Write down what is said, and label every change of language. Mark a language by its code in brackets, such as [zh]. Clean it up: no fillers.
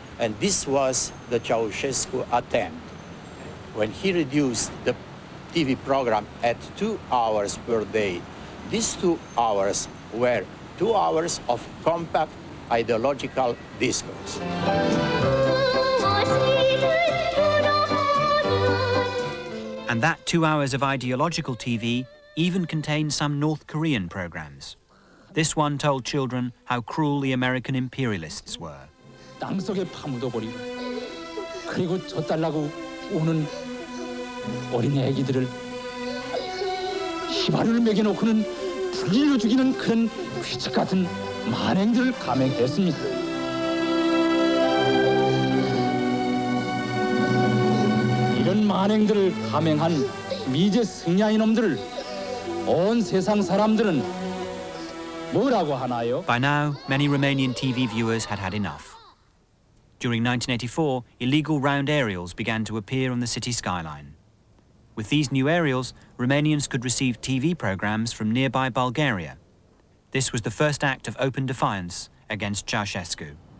[en] And this was the Ceausescu attempt. When he reduced the TV program at 2 hours per day, these 2 hours were 2 hours of compact ideological discourse. And that 2 hours of ideological TV even contained some North Korean programs. This one told children how cruel the American imperialists were. [ko] 땅속에 파묻어버리고 그리고 젖달라고 우는 어린 애기들을 휘발유를 먹여놓고는 불리려 죽이는 그런 귀책 같은 만행들을 감행했습니다. 이런 만행들을 감행한 미제 승야인 놈들을 온 세상 사람들은 뭐라고 하나요? [en] By now, many Romanian TV viewers had had enough. During 1984, illegal round aerials began to appear on the city skyline. With these new aerials, Romanians could receive TV programs from nearby Bulgaria. This was the first act of open defiance against Ceausescu.